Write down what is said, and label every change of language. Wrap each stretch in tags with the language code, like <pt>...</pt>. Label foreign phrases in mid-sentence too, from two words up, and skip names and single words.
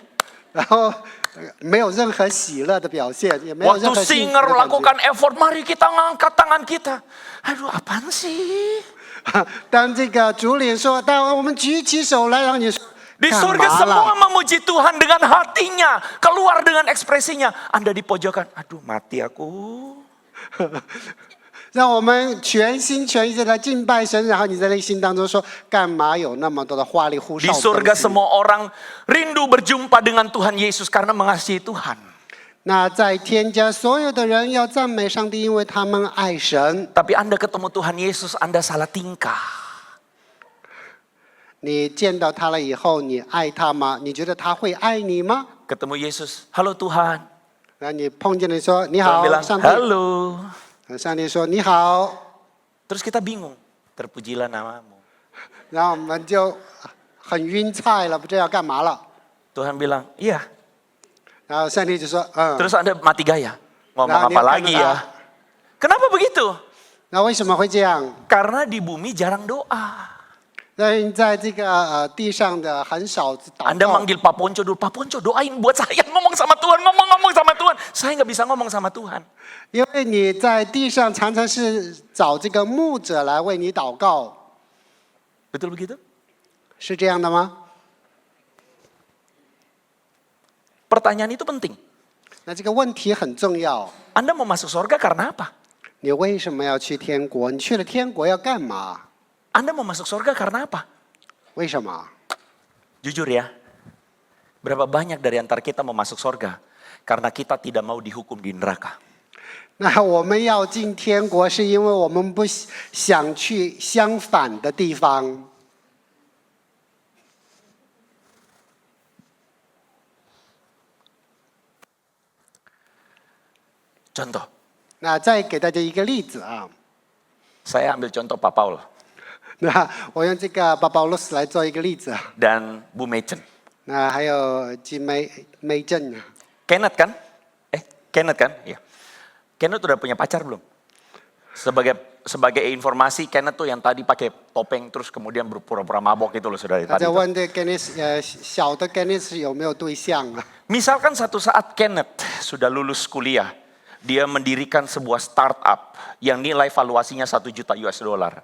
<zh>然后没有任何喜乐的表现，也没有任</zh> <id>Waktu</id> <zh>何幸福</zh> <id>singer</id> <zh>的感觉。</zh> <id>lakukan effort, mari kita ngangkat tangan kita. Aduh, apaan sih?</id> <zh>当这个主领说，当我们举起手来，然后你说</zh> <id>Di</id> <zh>干</zh> <id>surga</id> <zh>嘛</zh> <id>semua</id> <zh>了？</zh> <id>memuji Tuhan dengan hatinya, keluar dengan ekspresinya. Anda di pojokan, aduh mati aku.</id> <zh>让我们全心全意的来敬拜神，然后你在内心当中说，干嘛有那么多的花里胡哨</zh> <id>Di</id> <zh>的</zh> <id>surga</id> <zh>东西？</zh> <id>semua orang rindu berjumpa dengan Tuhan Yesus karena mengasihi Tuhan.</id> <zh>那在天家，所有的人要赞美上帝，因为他们爱神。</zh> <id>Tapi Anda ketemu Tuhan Yesus, Anda salah tingkah.</id> <zh>你见到他了以后，你爱他吗？你觉得他会爱你吗？</zh> <id>Ketemu Yesus, halo Tuhan.</id> <zh>然后你碰见你说你</zh> <id>Tuhan</id> <zh>好，</zh> <id>bilang,</id> <zh>上帝。</zh> <id>halo.</id> <zh>上帝说你好，</zh> <id>Terus kita bingung, terpujilah namamu.</id> <zh>然后我们就很晕菜了，不知道要干嘛了。</zh> <id>Tuhan bilang, iya.</id> <zh>然后上帝就说，</zh> <id>Terus Anda mati gaya. Ngomong Nah, apa ini lagi kan, ya? Kenapa begitu?</id> <zh>那为什么会这样？</zh> <id>Karena di bumi jarang doa.</id> <zh>在这个地上的很少祷</zh> <id>Anda</id> <zh>告。</zh> <id>manggil Pak Ponco dulu, Pak Ponco doain buat saya ngomong sama Tuhan, ngomong sama Tuhan. Saya nggak bisa ngomong sama Tuhan.</id> <zh>因为你在地上常常是找这个牧者来为你祷告，</zh> <id>Betul begitu?</id> <zh>是这样的吗？</zh> <id>Pertanyaan itu penting.</id> <zh>那这个问题很重要。</zh> <id>Anda mau masuk surga karena apa?</id> <zh>你为什么要去天国？你去了天国要干嘛？</zh> <id>Anda mau masuk surga karena apa?</id> <zh>为什么？</zh> <id>Jujur ya, berapa banyak dari antara kita mau masuk surga karena kita tidak mau dihukum di neraka.</id> <zh>那我们要进天国，是因为我们不想去相反的地方。</zh> <id>Contoh,</id> <zh>那再给大家一个例子啊，</zh> <id>saya ambil contoh Pak Paul</id> <zh>那我用这个巴保罗斯来做一个例子啊。</zh> <id>dan Bu Mechen.</id> <zh>那还有金梅镇，</zh> <id>Kenneth kan? Kenneth kan? Iya. Kenneth udah punya pacar belum? Sebagai informasi, Kenneth tuh yang tadi pakai topeng terus kemudian berpura-pura mabok itu loh saudara</id> <zh>大</zh> <id>tadi.</id> <zh>家</zh> <id>tuh.</id> <zh>问这 Kenneth 小的 Kenneth 有没有对象啊？</zh> <id>Misalkan satu saat Kenneth sudah lulus kuliah, dia mendirikan sebuah startup yang nilai valuasinya 1 juta</id> <en>US dollar.</en>